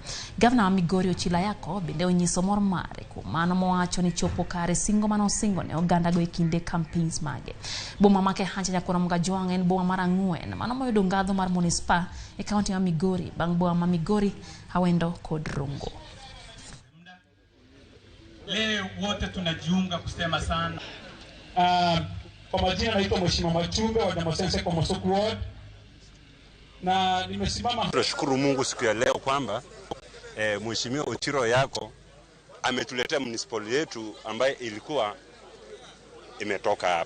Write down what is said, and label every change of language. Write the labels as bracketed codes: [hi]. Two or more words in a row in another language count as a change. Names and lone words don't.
[luo] Gavana Migori Ochilayako bende onyiso mor mare kuom mano mowacho ni chopo kare singo mano singo ne oganda go e kinde campaigns mage. Boma make hancha nyakoro Mgajwang' en boma mar 4 mano moyudo ngadho mar munispa e kaunti ma Migori bang' boma ma Migori, Awendo kod Rongo. [sw] Leo wote tunajiunga kusema sana. Kwa majina naitwa Mheshimiwa Machunga wa Damosense kwa Mosoku Ward. Na nimesimama. Tunashukuru Mungu siku ya leo kwamba Mheshimiwa Ochiro yako ametuletea municipal yetu ambaye ilikuwa imetoka hapa.